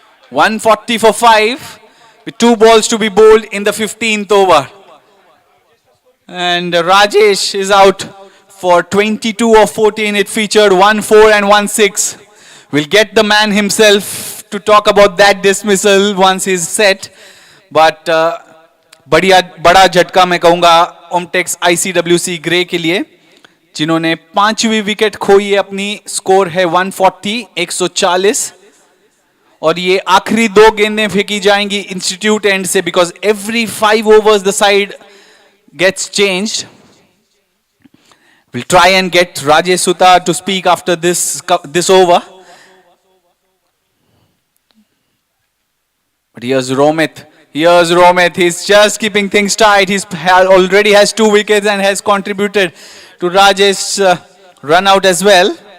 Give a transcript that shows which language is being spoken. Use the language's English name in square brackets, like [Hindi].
[English] 140 for 5, with 2 balls to be bowled in the 15th over. And Rajesh is out for 22 of 14. It featured 1-4 and 1-6. We'll get the man himself to talk about that dismissal once he's set. [Hindi] But बड़ा झटका मैं कहूँगा Omtex ICWC grey के लिए, जिन्होंने 5वीं wicket खोई है अपनी. स्कोर है 140, 140. और ये आखिरी 2 गेंदें फेंकी जाएंगी इंस्टीट्यूट एंड से, [English] Because every 5 overs the side gets changed. We'll try and get Rajesh Sutar to speak after this over. But here's Romit. He's just keeping things tight. He's already has 2 wickets and has contributed to Rajesh's run out as well.